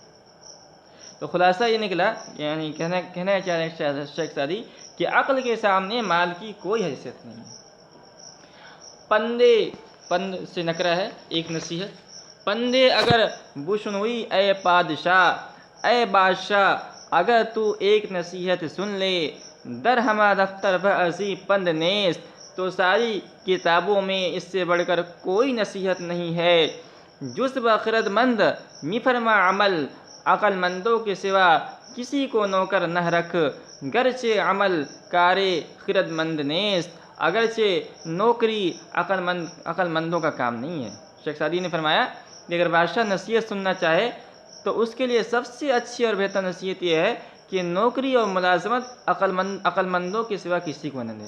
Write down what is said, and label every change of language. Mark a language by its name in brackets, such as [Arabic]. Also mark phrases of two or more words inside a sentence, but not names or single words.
[Urdu] تو خلاصہ یہ نکلا، یعنی کہنا چاہ رہے ہیں شیخ سعدی کہ عقل کے سامنے مال کی کوئی حیثیت نہیں ہے۔ پندے، پند سے نکرا ہے ایک نصیحت۔ [Persian] پندے اگر بشنوئی اے پادشاہ، [Urdu] اے بادشاہ اگر تو ایک نصیحت سن لے، [Persian] در ہما دفتر بازی پند نیست، [Urdu] تو ساری کتابوں میں اس سے بڑھ کر کوئی نصیحت نہیں ہے۔ [Persian] جز بخرد مند می فرما عمل، [Urdu] عقل مندوں کے سوا کسی کو نوکر نہ رکھ، [Persian] گرچہ عمل کارے خرد مند نیست، [Urdu] اگرچہ نوکری عقل مندوں کا کام نہیں ہے۔ شیخ سعدی نے فرمایا کہ اگر بادشاہ نصیحت سننا چاہے تو اس کے لیے سب سے اچھی اور بہتر نصیحت یہ ہے کہ نوکری اور ملازمت عقل مندوں کے سوا کسی کو نہ دے۔